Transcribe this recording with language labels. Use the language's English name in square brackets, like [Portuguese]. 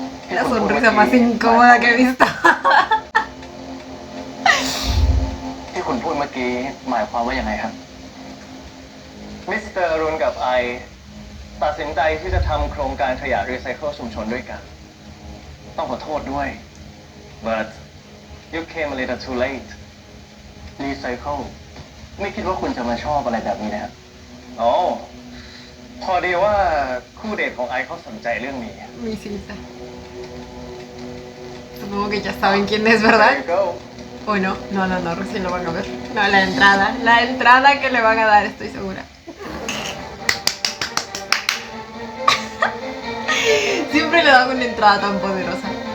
[Spanish] La sonrisa más incómoda que he visto. [Thai] ที่คุณพูดเมื่อกี้หมายความว่ายังไงครับ มิสเตอร์รุนกับไอตัดสินใจที่จะทำโครงการขยะรีไซเคิลชุมชนด้วยกัน ต้องขอโทษด้วย [English] but you came a little too late [Thai] รีไซเคิลไม่คิดว่าคุณจะมาชอบอะไรแบบนี้นะครับอ๋อพอดีว่าคู่เดทของไอเขาสนใจเรื่องนี้ [Spanish] Mi cita. Supongo que ya saben quién es, [English] There [Spanish] ¿verdad? [English] you go. [Spanish] ¿O no? No, recién lo van a ver. No, la entrada que le van a dar, estoy segura. Siempre le dan una entrada tan poderosa.